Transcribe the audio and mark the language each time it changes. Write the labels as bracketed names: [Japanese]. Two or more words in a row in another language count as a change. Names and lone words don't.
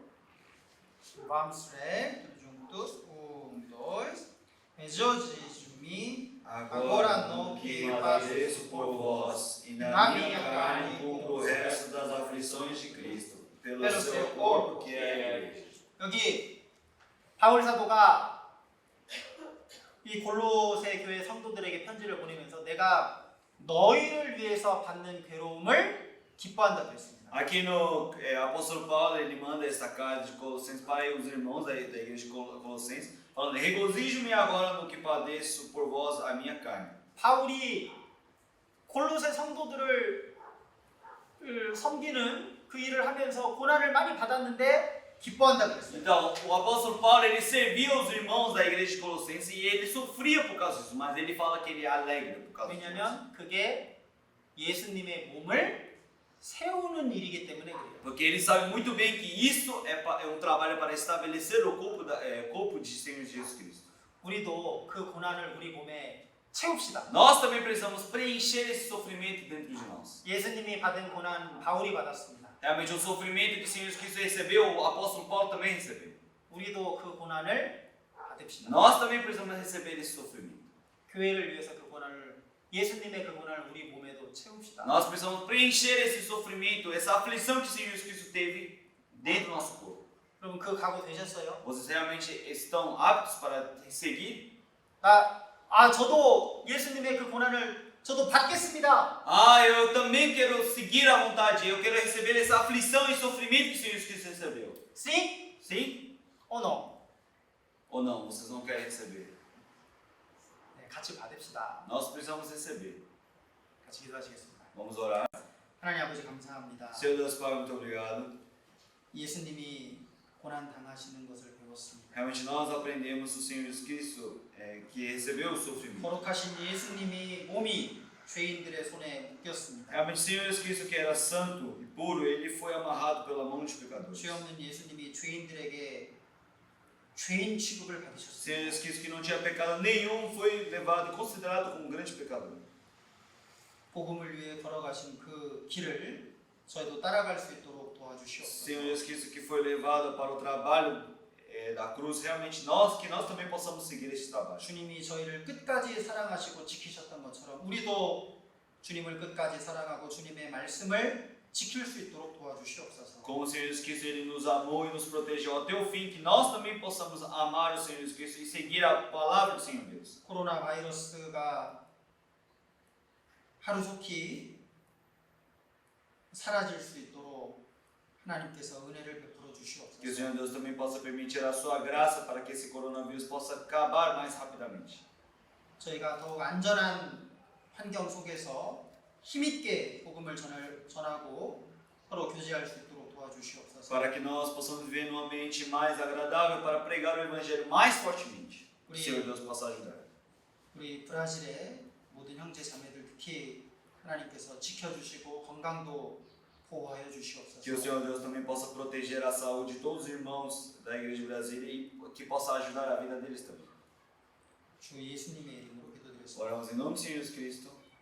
[Portuguese] Vamos ler juntos. 1, 2. Regozijo-me agora no que padeço por vós, e na minha carne cumpro o resto das aflições de Cristo, pelo seu corpo, que é a igreja. [Korean] 여기 바울 사도가 이 골로새 교회 성도들에게 편지를 보내면서 내가 너희를 위해서 받는 괴로움을 기뻐한다 그랬습니다. [Portuguese] Aqui no apóstolo Paulo, ele manda essa carta de Colossenses para os irmãos da igreja de Colossenses, falando: regozijo-me agora no que padeço por vós a minha carne. [Korean] 바울이 골로새 성도들을 섬기는 그 일을 하면서 고난을 많이 받았는데 기뻐한다 그랬어요. [Portuguese] Então, o apóstolo Paulo, ele servia os irmãos da igreja de Colossenses e ele sofria por causa disso, mas ele fala que ele é alegre por causa disso. [Korean] 왜냐하면 그게 예수님의 몸을 세우는 일이기 때문에 그래요. [Portuguese] Porque ele sabe muito bem que isso é trabalho para estabelecer o corpo de Senhor Jesus Cristo. [Korean] 우리도 그 고난을 우리 몸에 채웁시다. [Portuguese] Nós também precisamos preencher esse sofrimento dentro de nós. [Korean] 예수님이 받은 고난 바울이 받았습니다. [Portuguese] Realmente, o sofrimento que o Senhor Jesus Cristo recebeu, o apóstolo Paulo também recebeu. [Korean] 우리도 그 고난을 받읍시다. [Portuguese] Nós também precisamos receber esse sofrimento. [Korean] 교회를 위해서 그 고난을 예수님의 그 고난을 우리 몸에도 채웁시다. [Portuguese] Nós precisamos preencher esse sofrimento, essa aflição que o Senhor Jesus Cristo teve dentro do nosso corpo. [Korean] 여러분 그 각오 되셨어요? [Portuguese] Vocês realmente estão aptos para seguir? [Korean] 저도 예수님의 그 고난을 저도 받겠습니다. [Portuguese] Eu também quero seguir a vontade, eu quero receber essa aflição e sofrimento que o Senhor Jesus Cristo recebeu. Sim? Sim? [English] or no? [Portuguese] Ou não, vocês não querem receber? [Korean] 네, 같이 받읍시다. [Portuguese] Nós precisamos receber. [Korean] 같이 기도하시겠습니다. [Portuguese] Vamos orar. [Korean] 하나님 아버지 감사합니다. [Portuguese] Senhor Deus Pai, muito obrigado. [Korean] 예수님이 고난 당하시는 것을 배웠습니다. [Portuguese] Realmente nós aprendemos do Senhor Jesus Cristo que recebeu o sofrimento. [Korean] 거룩하신 예수님이 몸이 죄인들의 손에 묶였습니다. [Portuguese] Realmente o Senhor Jesus Cristo, que era santo e puro, ele foi amarrado pela mão de pecadores. [Korean] 죄 없는 예수님이 죄인들에게 죄인 취급을 [Portuguese] O [Korean] 받으셨습니다. [Portuguese] Senhor Jesus Cristo, que não tinha pecado nenhum, foi levado e considerado como um grande pecador. [Korean] 복음을 위해 걸어가신 그 길을 저희도 따라갈 수 있도록 [Portuguese] O [Korean] 도와주시옵소서. [Portuguese] Senhor Jesus Cristo, que foi levado para o trabalho da cruz, realmente nós também possamos seguir este trabalho. [Korean] 주님이 저희를 끝까지 사랑하시고 지키셨던 것처럼 우리도 주님을 끝까지 사랑하고 주님의 말씀을 지킬 수 있도록 도와주시옵소서. [Portuguese] Como o Senhor Jesus Cristo ele nos amou e nos protegeu até o fim, que nós também possamos amar o Senhor Jesus Cristo e seguir a palavra do Senhor Deus. [Korean] 코로나 바이러스가 하루속히 사라질 수 있도록 하나님께서 은혜를 베풀어 [Portuguese] Que o [Korean] 주시옵소서. [Portuguese] Senhor Deus também possa permitir a sua graça para que esse coronavírus possa acabar mais rapidamente. [Korean] 저희가 더욱 안전한 환경 속에서 힘있게 복음을 전하고 서로 교제할 수 있도록 도와주시옵소서. [Portuguese] Para que nós possamos viver num ambiente mais agradável para pregar o Evangelho mais fortemente. Que o Senhor Deus possa ajudar. [Korean] 우리 브라질의 모든 형제 자매들 특히 하나님께서 지켜주시고 건강도 보호하여 [Portuguese] Que o [Korean] 주시옵소서. [Portuguese] Senhor Deus também possa proteger a saúde de todos os irmãos da Igreja de Brasília e que possa ajudar a vida deles também. [Korean] 주 예수님의 이름으로 기도드렸습니다. [Portuguese] Oramos em nome do Senhor Jesus Cristo.